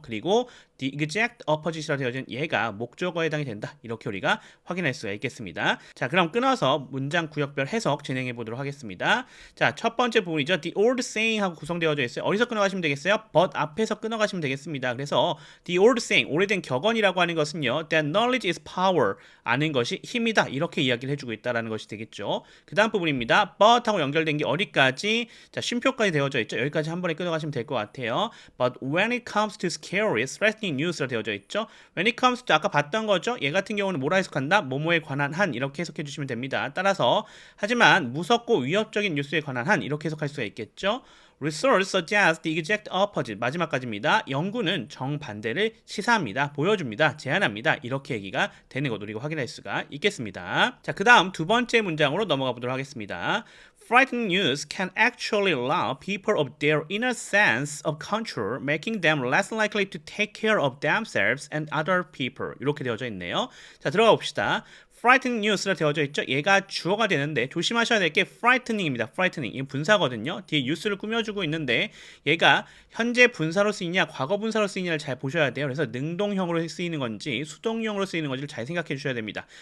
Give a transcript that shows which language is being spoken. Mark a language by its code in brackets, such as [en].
[ko] 그리고 [en] the exact opposite [ko] 라 되어진 얘가 목적어에 해당이 된다. 이렇게 우리가 확인할 수가 있겠습니다. 자, 그럼 끊어서 문장 구역별 해석 진행해 보도록 하겠습니다. 자, 첫 번째 부분이죠. [en] The old saying [ko] 하고 구성되어져 있어요. 어디서 끊어가시면 되겠어요? but 앞에서 끊어가시면 되겠습니다. 그래서 [en] the old saying, [ko] 오래된 격언이라고 하는 것은요. [en] that knowledge is power, [ko] 아는 것이 힘이다. 이렇게 이야기를 해주고 있다는 것이 되겠죠. 그 다음 부분입니다. but 하고 연결된 게 어디까지? 자, 쉼표까지 되어져 있죠. 여기까지 한 번에 끊어가시면 될 것 같아요. [en] But when it comes to scary, threatening news라 [ko] 되어져 있죠. [en] When it comes to [ko] 아까 봤던 거죠. 얘 같은 경우는 뭐라 해석한다? 뭐뭐에 관한 한 이렇게 해석해 주시면 됩니다. 따라서 하지만 무섭고 위협적인 뉴스에 관한 한 이렇게 해석할 수가 있겠죠. [en] Research suggests the exact opposite. [ko] 마지막까지입니다. 연구는 정반대를 시사합니다. 보여줍니다. 제안합니다. 이렇게 얘기가 되는 것도 우리가 확인할 수가 있겠습니다. 자, 그 다음 두 번째 문장으로 넘어가 보도록 하겠습니다. [en] Frightening news can actually rob people of their inner sense of control, making them less likely to take care of themselves and other people. [ko] 이렇게 되어져 있네요. 자, 들어가 봅시다. frightening news라 되어져 있죠. 얘가 주어가 되는데 조심하셔야 될 게 frightening입니다. frightening. 이게 분사거든요. 뒤에 뉴스를 꾸며주고 있는데 얘가 현재 분사로 쓰이냐 과거 분사로 쓰이냐를 잘 보셔야 돼요. 그래서 능동형으로 쓰이는 건지 수동형으로 쓰이는 건지를 잘 생각해 주셔야 됩니다.